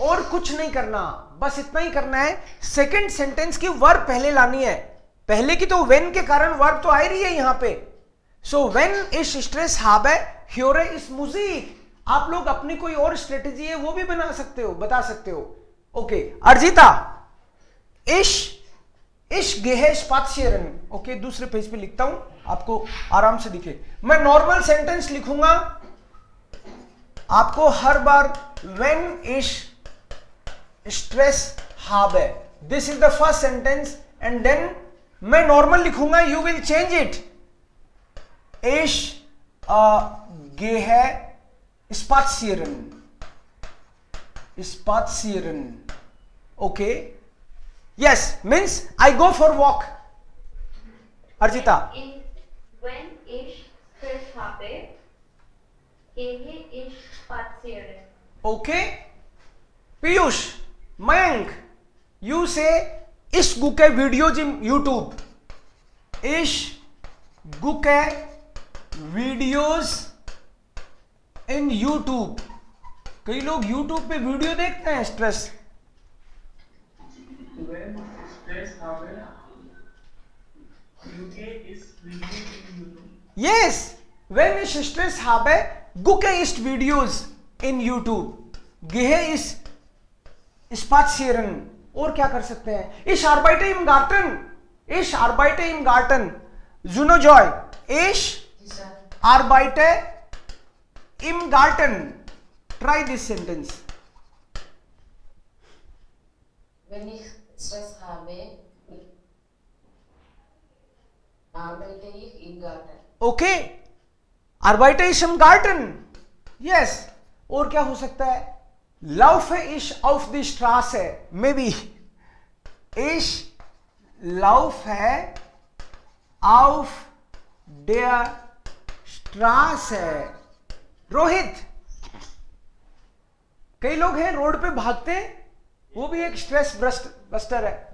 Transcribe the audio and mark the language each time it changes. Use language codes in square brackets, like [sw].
[hi] और कुछ नहीं करना, बस इतना ही करना है. सेकंड सेंटेंस की वर्ब पहले लानी है. पहले की तो वेन के कारण वर्ब तो आ ही रही है यहां पे. [en] so when is stress [de] habe höre ich Musik. [hi] आप लोग अपनी कोई और स्ट्रेटेजी है वो भी बना सकते हो, बता सकते हो. [de] ओके, अर्जिता, ich gehe spazieren. [hi] Okay, दूसरे पेज पे लिखता हूं, आपको आराम से दिखे. मैं नॉर्मल सेंटेंस लिखूंगा, आपको हर बार [en] when is stress habe, this is the first sentence and then [hi] मैं नॉर्मल लिखूंगा, [en] you will change it. [de] Ich gehe spazieren. [en] Spazieren. Okay. Yes, means I go for walk. Arjita. [de] When ich Stress habe, gehe ich spazieren. [en] Okay. Piyush, Mayank, you say [de] ich gucke Videos in YouTube. Ich gucke Videos in YouTube. [hi] कई लोग YouTube पे video देखते हैं stress. [de] When stress habe, gucke is video in YouTube. Yes, when ich Stress habe, gucke ich Videos in YouTube. Gehe ich spazieren. [hi] और क्या कर सकते हैं? [de] Ich arbeite im Garten. Ich arbeite im Garten. Juno Joy. Ich arbeite im Garten. [en] Try this sentence. [de] Wenn ich Stress habe, arbeite ich im Garten. ओके, arbeite ich im Garten. [hi] Yes. और क्या हो सकता है? [de] laufe ich auf die Straße. [en] maybe [de] ich laufe auf der Straße. [hi] Rohit, कई लोग हैं road पे भागते हैं, वो भी एक स्ट्रेस बस्टर है.